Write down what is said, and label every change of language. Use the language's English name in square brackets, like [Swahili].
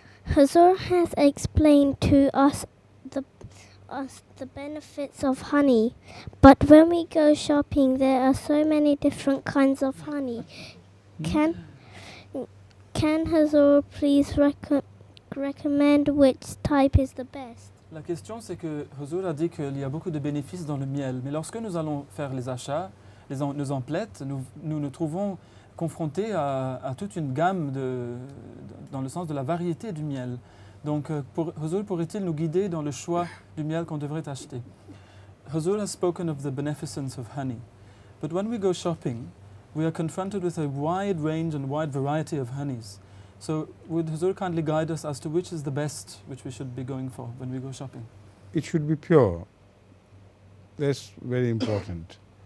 [English] Huzur has explained to us the benefits of honey, but when we go shopping, there are so many different kinds of honey. Can Huzur please recommend which type is the best? [French] La question, c'est que Huzur a dit qu'il y a beaucoup de bénéfices dans le miel. Mais lorsque nous allons faire les achats, nos emplettes, nous nous trouvons confrontés à toute une gamme dans le sens de la variété du miel. Donc, Huzur pourrait-il nous guider dans le choix du miel qu'on devrait acheter? [English] Huzur has spoken of the beneficence of honey. But when we go shopping, we are confronted with a wide range and wide variety of honeys. So would Huzur kindly guide us as to which is the best, which we should be going for when we go shopping? It should be pure. That's very important.